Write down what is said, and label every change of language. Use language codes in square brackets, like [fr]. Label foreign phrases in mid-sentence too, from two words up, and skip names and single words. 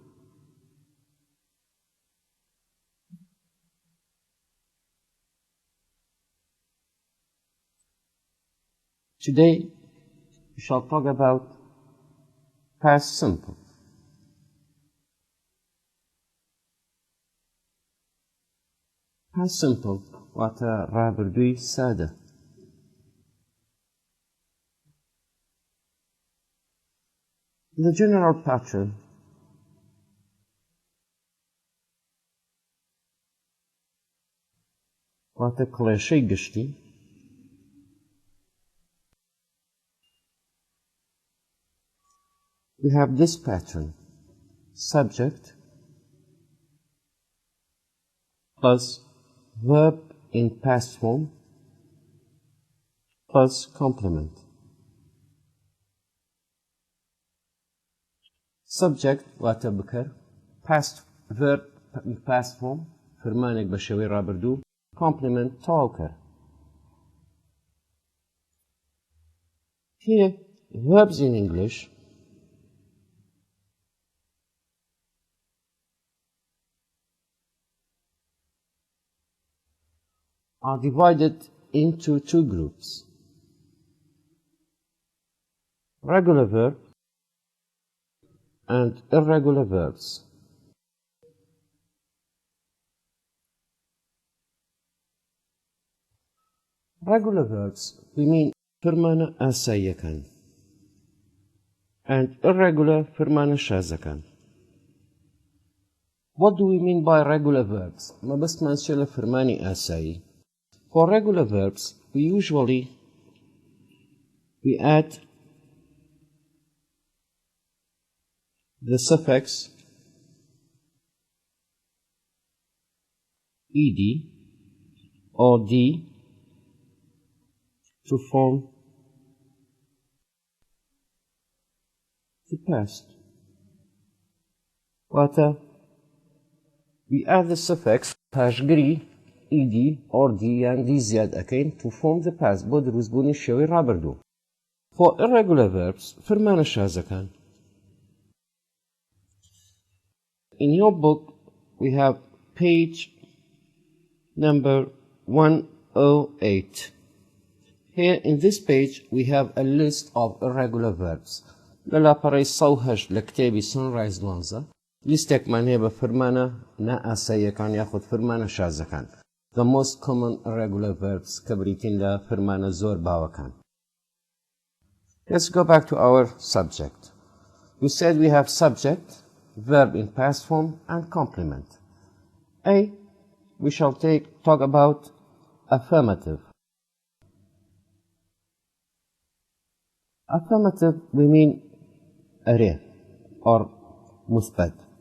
[en] Today we shall talk about past simple. Past simple [ckb] واتە ڕابردووی سادە. [en] The general pattern [ckb] واتە کڵێشەی گشتی [en] we have this pattern: subject plus verb in past form plus complement. [ckb] Subject واتە بکەر، [en] past verb in past form [ckb] فرمانێک بە شێوەی ڕابردوو، [en] complement تەواو. Here verbs in English are divided into two groups: regular verbs and irregular verbs. Regular verbs we mean [ckb] فرمانە ئاساییەکان [en] and irregular [ckb] فرمانە شازەکان. [en] What do we mean by regular verbs? [ckb] مەبەستمان چیە لە فرمانی ئاسایی؟ [en] For regular verbs we add the suffix ed or d to form the past. واتە we add the suffix پاشگری ed or d [ckb] یان d زیاد ئەەکەین [en] to form the past [ckb] بۆ دروستبوونی شێوەی ڕابردوو. [en] For irregular verbs [ckb] فرمانە شازەکان. [en] In your book we have page number 108. Here in this page we have a list of irregular verbs. [ckb] لەلاپەڕەی 108 لە کتێبی Sunrise 12 لیستێکمان هەیە بە فرمانە نائاساییەکان یاخود فرمانە شازەکان. [en] The most common irregular verbs [ckb] کە بریتین لە فرمانە زۆر باوەکان. [en] Let's go back to our subject. We said we have subject, verb in past form, and complement. A, we shall talk about affirmative. Affirmative we mean array or مثبت.